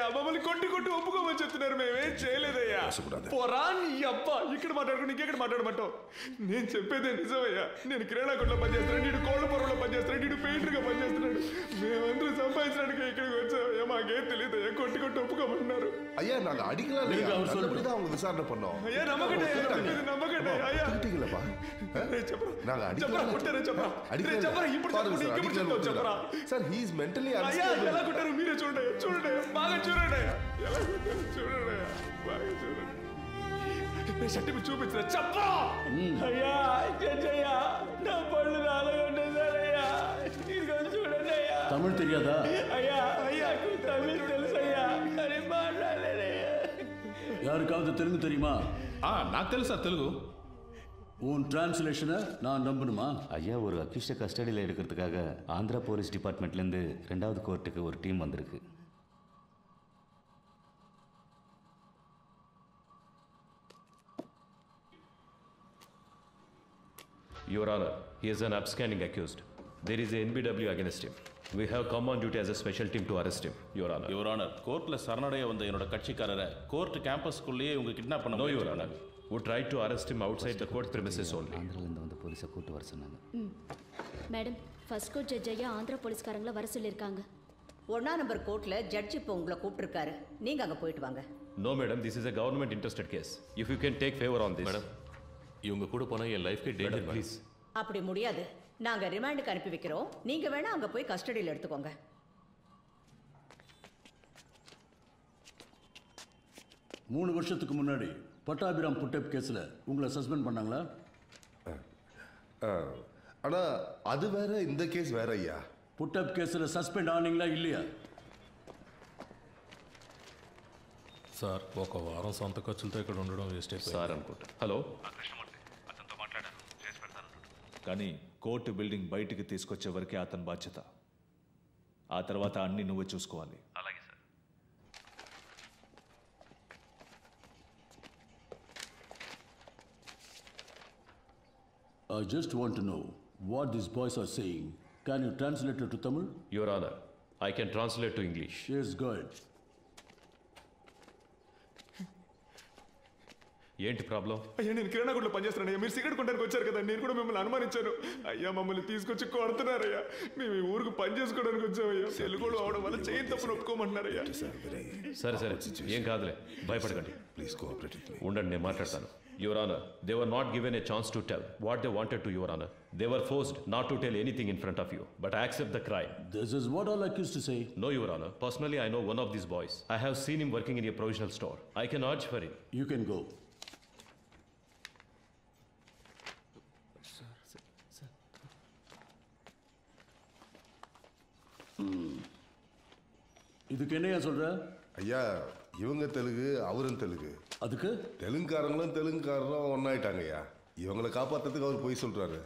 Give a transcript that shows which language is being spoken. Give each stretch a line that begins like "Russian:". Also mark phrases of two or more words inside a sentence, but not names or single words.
Telugu: మమ్మల్ని కొట్టి ఒప్పుకోమని చెప్తున్నారు. మేమేం చేయలేదయ్యా. పోరా నీ అబ్బా, ఇక్కడ మాట్లాడుకుని ఇంకెక్కడ మాట్లాడమంటావు? నేను చెప్పేదే నిజమయ్యా. నేను కిరాణాకొట్లో పనిచేస్తున్నాడు, నీడు కోళ్ళ పొరలో పనిచేస్తున్నాడు, నీడు పెయింటర్గా పనిచేస్తున్నాడు. మేమందరూ సంపాదించడానికి ఇక్కడికి వచ్చామయ్యా. మాకేం తెలియదయ్యా. కొట్టి ఒప్పుకోమన్నారు.
Tamil: ஐயா, நாங்க அடிக்கலாம், நல்லபடிதான் அவங்க விசாரணை பண்ணோம். ஐயா, நம்பகட்டே ஐயா. திட்டிங்களப்பா, நாங்க அடிக்கலாம்.
Telugu: సార్,
English: he is mentally unstable.
Telugu: ఎలా కొట్టారు మీరే చూడండి. బాగా చూడండి. ఎలా కొట్టారు చూడండి. బాగా చూడండి. నేను షర్ట్ చూపించిన చెప్పా అయ్యా జడ్జయ్యా నా పళ్ళు నాలుగుండేదయ్యా ఇదిగో చూడండి అయ్యా
Tamil: தமிழ் தெரியாதா
Telugu: అయ్యా అయ్యా తమిళ్ తెలుసయ్యా కానీ మాట్లాడలేదయ్యా
Tamil: யாருக்காவது தெலுங்கு தெரியுமா
Telugu: నాకు తెలుసా తెలుగు
Tamil: உன் டிரான்ஸ்லேஷனை நான் நம்பணுமா ஐயா ஒரு அக்யூஸ்டை கஸ்டடியில் எடுக்கிறதுக்காக ஆந்திரா
English: police department
Tamil: 2வது கோர்ட்டுக்கு ஒரு டீம் வந்திருக்கு.
English: Your Honor, he is an absconding accused. There is a NBW against him. We have come on duty as a special team to arrest him, Your Honor. Your Honor,
Tamil: கோர்ட்ல சரணடைய வந்த என்னோட கட்சிக்காரரை
English: court campus
Tamil: உங்க கிட்னாப் பண்ண
English: No, Your Honor. We tried to arrest him outside the court premises only.
Tamil: ஆந்திராலேருந்து வந்து போலீஸை கூட்டு வர சொன்னாங்க. மேடம்
English: first court judge
Tamil: ஐயா ஆந்திரா போலீஸ்காரங்களை வர சொல்லியிருக்காங்க. 1ஆம்
English: number court
Tamil: ஜட்ஜ் இப்போ உங்களை கூப்பிட்டுருக்காரு. நீங்க அங்க போயிட்டு வாங்க.
English: No, madam, this is a government interested case. If you can take favor on this. Madam,
Tamil: இவங்க கூட போனா என்
English: life danger
Tamil: ப்ளீஸ். அப்படி முடியாது. நாங்க ரிமாண்டுக்கு அனுப்பி வைக்கிறோம். நீங்க வேணா அங்க போய் கஸ்டடியில் எடுத்துக்கோங்க. மூணு வருஷத்துக்கு முன்னாடி பட்டாபிராம்
English: put-up case
Tamil: உங்களை சஸ்பெண்ட் பண்ணாங்களா? ஆனா அது வேற இந்த கேஸ் வேற ஐயா.
English: put-up case
Tamil: சஸ்பெண்ட் ஆனீங்களா இல்லையா?
Telugu: సార్ ఒక వారం సొంత ఖర్చులతో ఇక్కడ ఉండడం వేస్ట్ అయిపోయింది సార్ అనుకుంటా. హలో అతనితో మాట్లాడాను, చేసి పెడతాను. కానీ
English: court building
Telugu: బయటికి తీసుకొచ్చే వరకే అతని బాధ్యత. ఆ తర్వాత అన్ని నువ్వే చూసుకోవాలి. అలాగే సార్.
English: I just want to know what these boys are saying. Can you translate it to Tamil? Your Honor, I can translate to English. Yes, go ahead.
Telugu: ఏంటి ప్రాబ్లం? అయ్యా నేను కిరాణా కొట్లో పనిచేస్తున్నాను. మీరు సిగరెట్ కొనడానికి వచ్చారు కదా, నేను కూడా మిమ్మల్ని అనుమానించాను. అయ్యా మమ్మల్ని తీసుకొచ్చి కొడుతున్నారయ్యా. మేము ఈ ఊరికి పని చేసుకోవడానికి వచ్చామయ్యా. తెలుగులో అవడం వల్ల చేయని తప్పును ఒప్పుకోమంటున్నారయ్యా. సరే సరే ఏం కాదులే, భయపడకండి.
English: please cooperate with me.
Telugu: ఉండండి, నేను మాట్లాడతాను.
English: Your Honor, they were not given a chance to tell what they wanted to, Your Honor. They were forced not to tell anything in front of you, but I accept the crime. This is what all accused to say. No, Your Honor. Personally, I know one of these boys. I have seen him working in a provisional store. I can urge for him. You can go.
Tamil: இதுக்கு என்னையா சொல்ற? ஐயா இவங்க தெலுங்கு, அவரும் தெலுங்கு. அதுக்கு தெலுங்குக்காரங்களும் தெலுங்குக்காரரும் ஒன்னாயிட்டாங்க ஐயா. இவங்களை காப்பாத்துறதுக்கு அவர் போய் சொல்றாரு.